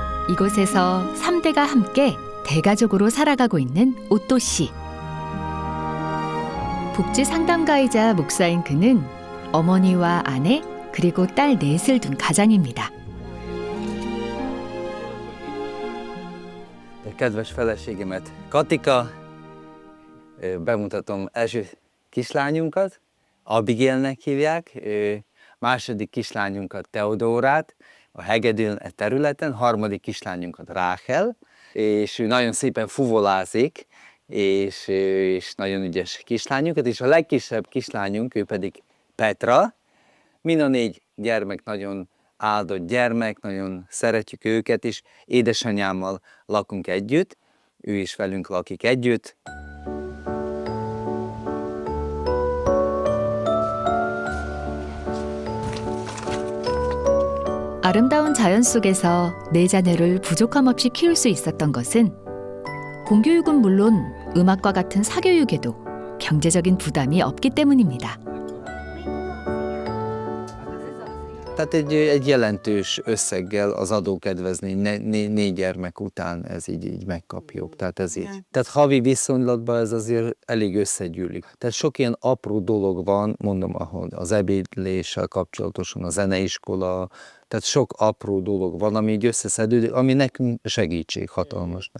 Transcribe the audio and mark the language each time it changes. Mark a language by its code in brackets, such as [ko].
[ko] 이곳에서 3대가 함께 대가족으로 살아가고 있는 오또 씨. 복지 상담가이자 목사인 그는 어머니와 아내 그리고 딸 넷을 둔 가장입니다. [hu] Kedves feleségemet, Katika, bemutatom első kislányunkat, Abigailnek hívják, második kislányunkat Teodórát, a hegedűn e területen, harmadik kislányunkat Ráhel, és ő nagyon szépen fuvolázik, és nagyon ügyes kislányunkat, és a legkisebb kislányunk, ő pedig Petra. Mind a 4 gyermek nagyon áldott gyermek, nagyon szeretjük őket is. Édesanyámmal lakunk együtt, ő is velünk lakik együtt. [ko] 아름다운 자연 속에서 네 자녀를 부족함 없이 키울 수 있었던 것은 공교육은 물론 음악과 같은 사교육에도 경제적인 부담이 없기 때문입니다. [hu] Tehát egy jelentős összeggel az adókedvezmény 4 gyermek után ez így megkapjuk. Tehát ez így. Tehát havi viszonylatban ez azért elég összegyűlik. Tehát sok ilyen apró dolog van, mondom, ahol az ebédléssel kapcsolatosan, a zeneiskola, tehát sok apró dolog van, ami így összeszedődik, ami nekünk segítség hatalmas.